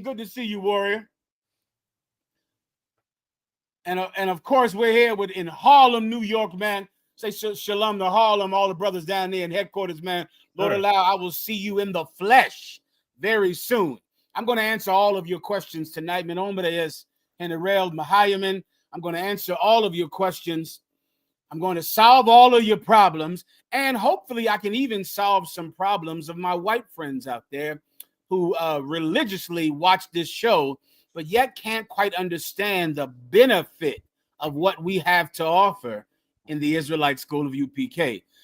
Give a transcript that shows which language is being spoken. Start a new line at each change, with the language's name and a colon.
English: Good to see you, Warrior. And of course, we're here in Harlem, New York, man. Say shalom to Harlem, all the brothers down there in headquarters, man. Lord allow, I will see you in the flesh very soon. I'm going to answer all of your questions tonight.
Spanish: Mi nombre es General MAHAYAMAN.
English: I'm going to answer all of your questions. I'm going to solve all of your problems. And hopefully I can even solve some problems of my white friends out there who religiously watch this show, but yet can't quite understand the benefit of what we have to offer in the Israelite School of UPK.